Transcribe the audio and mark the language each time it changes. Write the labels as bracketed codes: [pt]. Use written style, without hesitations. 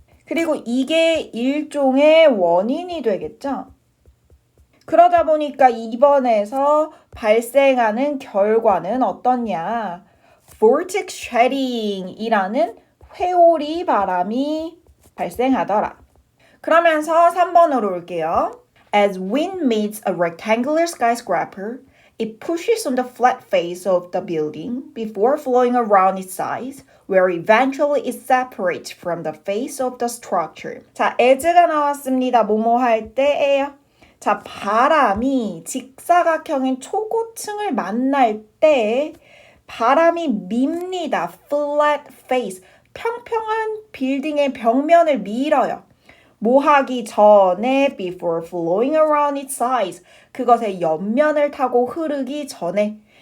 [ko] 그리고 이게 일종의 원인이 되겠죠? 그러다 보니까 2번에서 발생하는 결과는 어떠냐? vortex shedding이라는 회오리 바람이 발생하더라. 그러면서 3번으로 올게요. [en] As wind meets a rectangular skyscraper, it pushes on the flat face of the building before flowing around its sides, where eventually it separates from the face of the structure. [ko] 자, as가 나왔습니다. 뭐뭐 할 때예요. 자, 바람이 직사각형인 초고층을 만날 때 바람이 밉니다. flat face, 평평한 빌딩의 벽면을 밀어요. 뭐 하기 전에 [en] before flowing around its sides, [ko] 그것의 옆면을 타고 흐르기 전에.